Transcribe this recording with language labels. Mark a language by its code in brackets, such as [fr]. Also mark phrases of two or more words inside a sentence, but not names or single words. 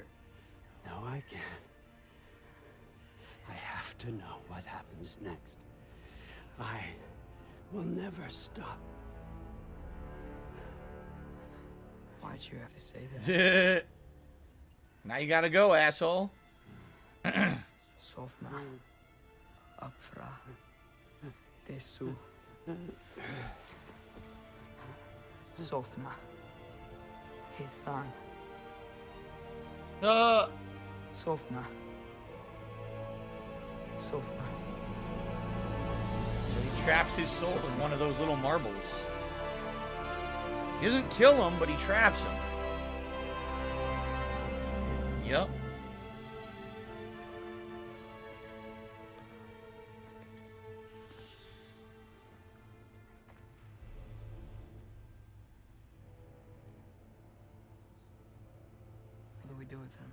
[en] No, I can't. I have to know what happens next. I will never stop. Why'd you have to say that? Now you gotta go, asshole. Sofna. Apfra. Desu. Sofna. Hithan. Sofna. Sofna. So he traps his soul in one of those little marbles. He doesn't kill him, but he traps him. Yep. What do we do with him?